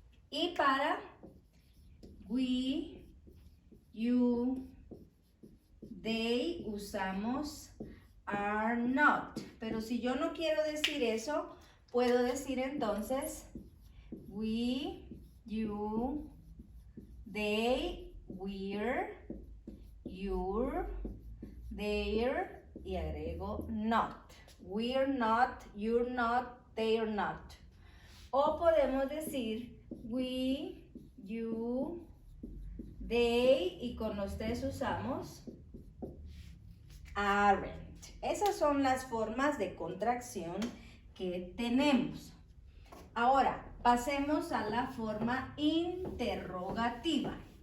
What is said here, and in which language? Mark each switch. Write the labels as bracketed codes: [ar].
[es] Y para [en] we, you, they [es] usamos [en] are not. [es] Pero si yo no quiero decir eso, puedo decir entonces [en] we, you, they, we're, you're, they're [es] y agrego not. [en] We're not, you're not, they're not. [es] O podemos decir [en] we, you, they [es] y con los tres usamos aren't. Esas son las formas de contracción que tenemos. Ahora, pasemos a la forma interrogativa.